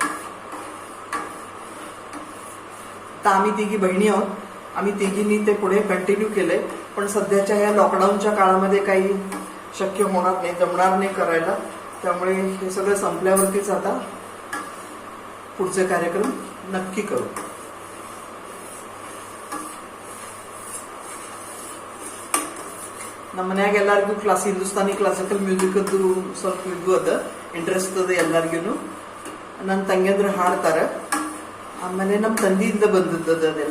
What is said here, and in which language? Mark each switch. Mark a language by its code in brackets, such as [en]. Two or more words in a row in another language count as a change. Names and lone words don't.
[mr] तर आम्ही तिघी बहिणी आहोत. आम्ही तिघींनी ते पुढे कंटिन्यू केलंय. पण सध्याच्या या लॉकडाऊनच्या काळामध्ये काही शक्य होणार नाही, जमणार नाही करायला. त्यामुळे हे सगळं संपल्यावरतीच आता पुढचे कार्यक्रम नक्की करू. [kn] ನಮ್ಮ ಮನ್ಯಾಗ ಎಲ್ಲರಿಗೂ [en] Hindustani classical music [kn] ಅದು ಸ್ವಲ್ಪ ಇದು ಅದ, ಇಂಟ್ರೆಸ್ಟ್ ಅದ ಎಲ್ಲರಿಗೂ. ನನ್ನ ತಂಗಿಯಂದ್ರೆ ಹಾಡ್ತಾರೆ. ಆಮೇಲೆ ನಮ್ಮ ತಂದೆಯಿಂದ ಬಂದದ್ದು ಅದೆಲ್ಲ.